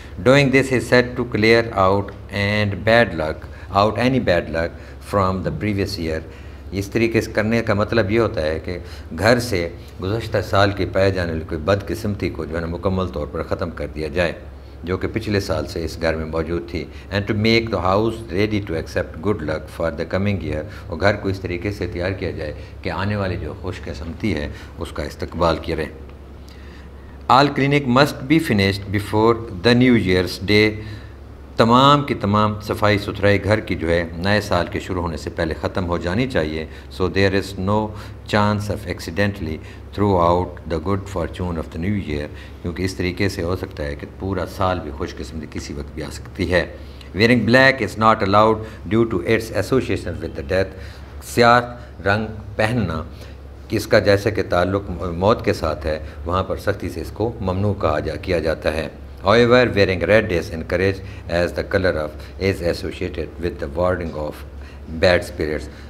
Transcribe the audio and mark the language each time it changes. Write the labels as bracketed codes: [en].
[en] Doing this is said to clear out any bad luck from the previous year. [ur] اس طریقے سے کرنے کا مطلب یہ ہوتا ہے کہ گھر سے گزشتہ سال کی پائے جانے والی کوئی بد قسمتی کو جو ہے مکمل طور پر ختم کر دیا جائے جو کہ پچھلے سال سے اس گھر میں موجود تھی. [en] and to make the house ready to accept good luck for the coming year, [ur] اور گھر کو اس طریقے سے تیار کیا جائے کہ آنے والی جو خوش قسمتی ہے اس کا استقبال کیا رہے. [en] All clinic must be finished before the new year's day. [ur] تمام کی تمام صفائی ستھرائی گھر کی جو ہے نئے سال کے شروع ہونے سے پہلے ختم ہو جانی چاہیے. [en] so there is no chance of accidentally throw out the good fortune of the new year, [ur] کیونکہ اس طریقے سے ہو سکتا ہے کہ پورا سال بھی خوش قسمتی کسی وقت بھی آ سکتی ہے. [en] Wearing black is not allowed due to its association with the death. [ur] سیاہ رنگ پہننا اس کا جیسے کہ تعلق موت کے ساتھ ہے, وہاں پر سختی سے اس کو ممنوع کیا جاتا ہے. [en] However, wearing red is encouraged as the color of is associated with the warding of bad spirits.